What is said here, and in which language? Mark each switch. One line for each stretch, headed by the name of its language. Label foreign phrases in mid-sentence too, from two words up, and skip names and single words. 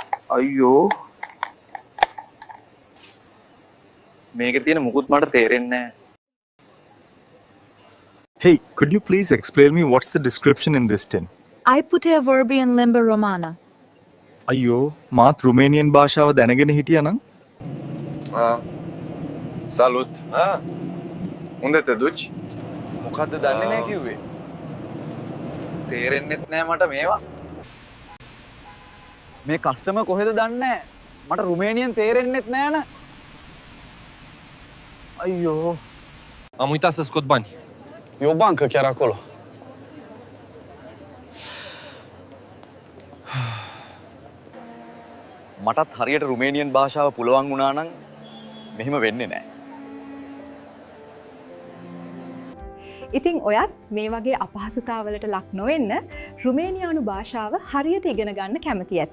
Sinhala: අයියෝ මේකේ තියෙන මුකුත් මට තේරෙන්නේ නැහැ.
English: Hey, could you please explain me what's the description in this tin? I put a verb in
Romanian: limba romana.
English: අයියෝ මාත් රුමේනියන් භාෂාව දැනගෙන හිටියා නම්
Romanian: Salut! Unde te duci?
Sinhala: මොකද්ද දන්නේ නැහැ කිව්වේ. තේරෙන්නෙත් නැහැ මට මේවා. මේ කස්ටමර් කොහෙද දන්නේ නැහැ. මට රුමේනියන් තේරෙන්නෙත් නැහැ න. අයියෝ.
Romanian: Am uitat să scot bani. E o bancă chiar acolo.
Sinhala: මටත් හරියට රුමේනියන් භාෂාව පුළුවන් වුණා නම් මෙහෙම වෙන්නේ නැහැ. ඉතින් ඔයත් මේ වගේ අපහසුතාවලට ලක් නොවෙන්න රුමේනියානු භාෂාව හරියට ඉගෙන ගන්න කැමති ඇති.